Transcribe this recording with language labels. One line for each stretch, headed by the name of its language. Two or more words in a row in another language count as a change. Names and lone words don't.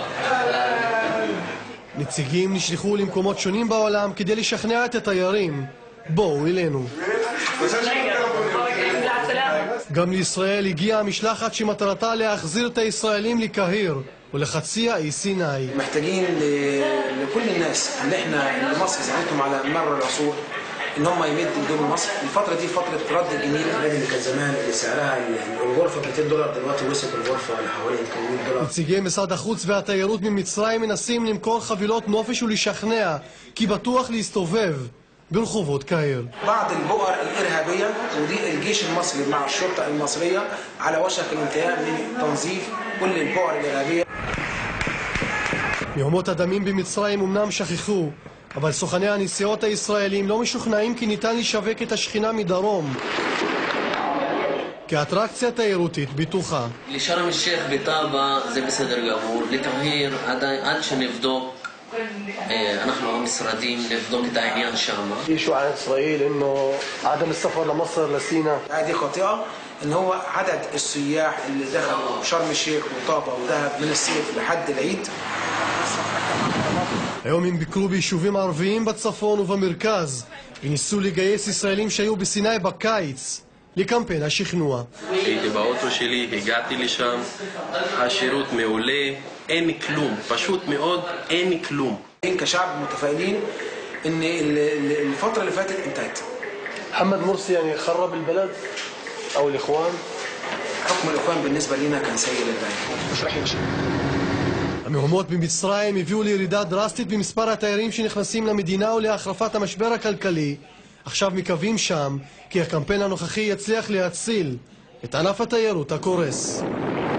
Hebrew: נציגים נשלחו למקומות שונים בעולם כדי לשכנע את התיירים. בואו אלינו. גם לישראל הגיעה המשלחת שמטרתה להחזיר את הישראלים לקהיר ולחצי האי סיני.
Arabic: محتاجين لكل الناس اللي احنا مصر زعلتهم على مر العصور ان هم يمدوا ايدهم لمصر. الفتره دي فتره رد الجميل. البلد اللي كان زمان اللي سعرها الغرفه $200 دلوقتي وصلت الغرفه لحوالي $800.
Hebrew: נציגי משרד החוץ והתיירות ממצרים מנסים למכור חבילות נופש ולשכנע כי בטוח להסתובב ברחובות קהיר.
Arabic: بعض البؤر الارهابيه ودي الجيش المصري مع الشرطه المصريه على وشك الانتهاء من تنظيف كل البؤر الارهابيه.
Hebrew: מהומות הדמים במצרים אמנם שכחו, אבל סוכני הנסיעות הישראלים לא משוכנעים כי ניתן לשווק את השכינה מדרום כאטרקציה תיירותית בטוחה. לשרם א-שייח בטאבה זה בסדר גמור, לקהיר עד שנבדוק, אנחנו המשרדים נבדוק את העניין שם.
Arabic: يشوع عن إسرائيل إنه عدم السفر لمصر لسينا. هذه خاطئه ان هو عدد السياح اللي دخلوا شرم الشيخ وطابا ودهب من الصيف لحد العيد.
Hebrew: היום הם ביקרו ביישובים ערביים בצפון ובמרכז וניסו לגייס ישראלים שהיו בסיני בקיץ לקמפיין השכנוע. הייתי באוטו שלי, הגעתי לשם, השירות מעולה, אין כלום, פשוט מאוד אין כלום.
Arabic: كشعب متفائلين ان الفتره اللي فاتت انتهت. محمد مرسي يعني خرب البلد او الاخوان. حكم الاخوان بالنسبه لنا كان سيء للغايه. مش راح يمشي.
Hebrew: המהומות במצרים הביאו לירידה דרסטית במספר התיירים שנכנסים למדינה ולהחרפת המשבר הכלכלי. עכשיו מקווים שם כי הקמפיין הנוכחי יצליח להציל את ענף התיירות הקורס.